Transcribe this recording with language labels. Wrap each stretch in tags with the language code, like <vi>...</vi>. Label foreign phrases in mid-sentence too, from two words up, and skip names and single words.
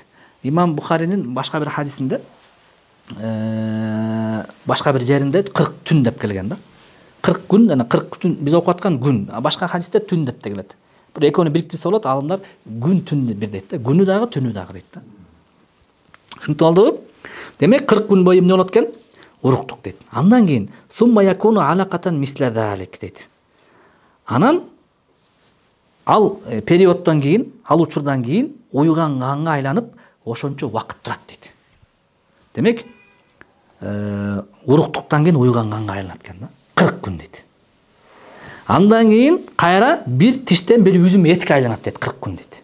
<ky>Имам Бухаринин башка бир хадисинде башка бир жеринде 40 түн деп келген да. 40 күн жана 40 түн биз окуп аткан күн, башка хадисте түн деп те келет. Бир экөөнү бириктирсе болот, алымдар күн түн бир дейт да. Күнү дагы, түнү дагы дейт да. Түшүнүктүү болдубу? Демек 40 күн бою эмне болот экен? Уруктук дейт. Андан кийин</ky> <ar>ثم يكون علقة مثل ذلك</ar> <ky>дейт. Анан ал периоддон кийин, ал учурдан кийин уйган канга айланып, ошончо убакыт турат дейт. Демек, уруктуктан кийин уйган канга айланат экен да. 40 күн дейт. Андан кийин кайра бир тиштен бир үзүм этке айланат дейт 40 күн дейт.</ky>